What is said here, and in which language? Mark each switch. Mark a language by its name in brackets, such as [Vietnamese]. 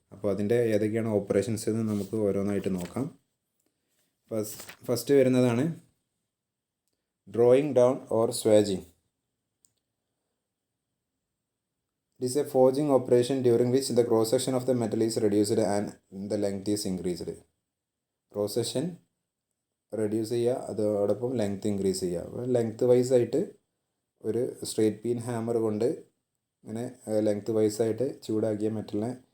[Malayalam] അപ്പോൾ അതിൻ്റെ ഏതൊക്കെയാണ് ഓപ്പറേഷൻസ് എന്ന് നമുക്ക് ഓരോന്നായിട്ട് നോക്കാം. ഫസ്റ്റ് വരുന്നതാണ് drawing down or സ്വാജിങ്. [English] It is a forging operation during which the cross section of the metal is reduced and the length is increased. [Malayalam] Cross section reduce ചെയ്യുക, അതോടൊപ്പം ലെങ്ത് ഇൻക്രീസ് ചെയ്യുക. അപ്പോൾ ലെങ്ത് വൈസ് ആയിട്ട് ഒരു straight peen hammer കൊണ്ട് ഇങ്ങനെ length vice ആയിട്ട് ചൂടാക്കിയ മെറ്റലിനെ